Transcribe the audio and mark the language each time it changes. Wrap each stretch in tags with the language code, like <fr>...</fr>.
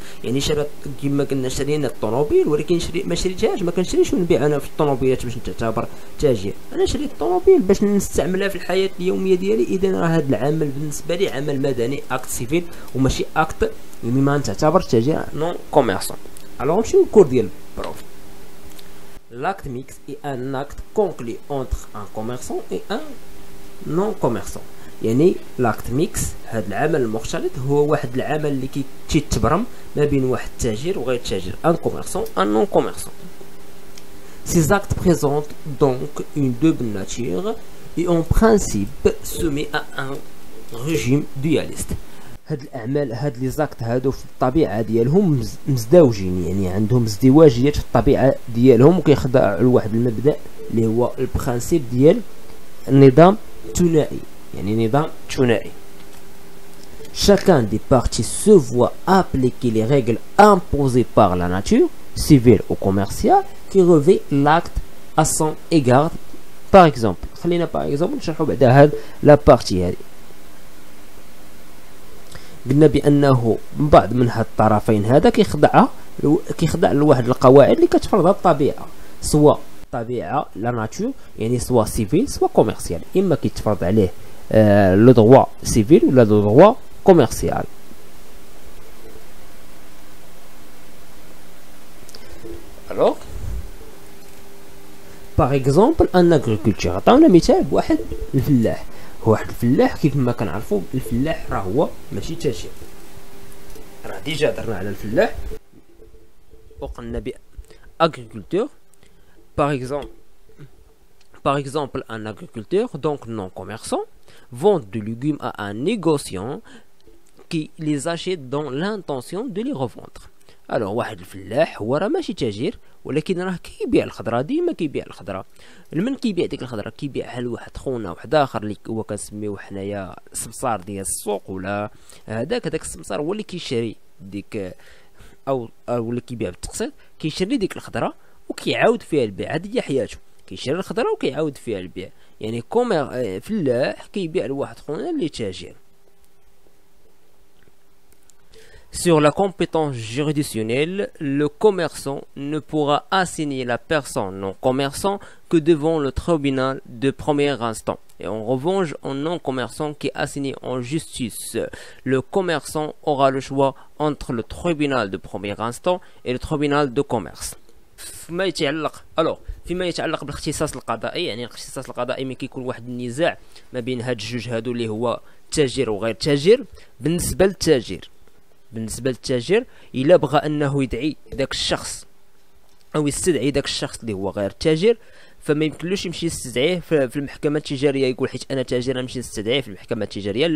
<ar>يعني شرا كما قلنا شرينا الطوموبيل، ولكن ما شريتهاش، ما كنشريش ونبيع انا في الطوموبيلات باش نعتبر تاجر، انا شريت الطوموبيل باش نستعملها في الحياه اليوميه ديالي. اذا راه هذا العمل بالنسبه لي عمل مدني، اكت سيفيل، وماشي اكت يعني ما تعتبر تاجر نون كوميرسون. الوغ نمشيو للكور ديال البروف.</ar> <fr>L'acte mixte est un acte conclu entre un commerçant et un non-commerçant.</fr> <ar>يعني</ar> <fr>l'acte mixte</fr> <ar>هذا العمل المختلط هو واحد العمل اللي كيتبرم ما بين واحد التاجر وغير التاجر،</ar> <fr>un commerçant, un non-commerçant. Ces actes présentent donc une double nature et en principe soumis à un régime dualiste.</fr> <ar>هاد الاعمال، هاد لي زاكت هادو في الطبيعه ديالهم مزدوجين، يعني عندهم ازدواجيات في الطبيعه ديالهم، وكيخضعوا لواحد المبدا اللي هو البرانسيب ديال النظام الثنائي، يعني نظام ثنائي.</ar> <fr>Chacun des parties se voit appliquer les règles imposées par la nature civile ou commerciale qui revêt l'acte à son égard. Par exemple</fr> <ar>خلينا par exemple نشرحوا بعدا هاد لا بارتي هادي. قلنا بانه بعض من هاد الطرفين هذا كيخضع لواحد القواعد اللي كتفرضها الطبيعه، سواء طبيعه لا ناتور يعني سواء سيفيل سواء كوميرسيال، اما كيتفرض عليه لو دروا سيفيل ولا لو دروا كوميرسيال. الوغ باغ اكزومبل ان اغريكولتور، عطاونا مثال بواحد الفلاح. واحد الفلاح كيف ما كنعرفوا الفلاح راه هو ماشي تاجر، راه ديجا درنا على الفلاح وقلنا ب agriculteur.</ar> <fr>par exemple un agriculteur donc non commerçant vend des légumes à un négociant qui les achète dans l'intention de les revendre.</fr> <ar>alors واحد الفلاح هو راه ماشي تاجر، ولكن راه كيبيع الخضره، ديما كيبيع الخضره. لمن كيبيع ديك الخضره؟ كيبيعها لواحد خونا واحد اخر اللي هو كنسميوه حنايا السمسار ديال السوق، ولا هذاك السمسار هو اللي كيشري ديك او اللي كيبيع بالتقسيط، كيشري ديك الخضره وكيعاود فيها البيع. هذه هي حياته، كيشري الخضره وكيعاود فيها البيع. يعني فلاح كيبيع لواحد خونا اللي تاجر.</ar> <fr>Sur la compétence juridictionnelle, le commerçant ne pourra assigner la personne non commerçant que devant le tribunal de premier instant. Et en revanche, un non commerçant qui est assigné en justice, le commerçant aura le choix entre le tribunal de premier instant et le tribunal de commerce.</fr> <ar>فيما يتعلق بالاختصاص القضائي، يعني الاختصاص القضائي ملي كيكون واحد النزاع ما بين هاد الجوج هادو اللي هو تاجر وغير تاجر. بالنسبه للتاجر الا بغى انه يدعي ذاك الشخص او يستدعي ذاك الشخص اللي هو غير تاجر، فما يمكنلوش يمشي يستدعيه في المحكمه التجاريه، يقول حيت انا تاجر نمشي نستدعيه في المحكمه التجاريه.</ar>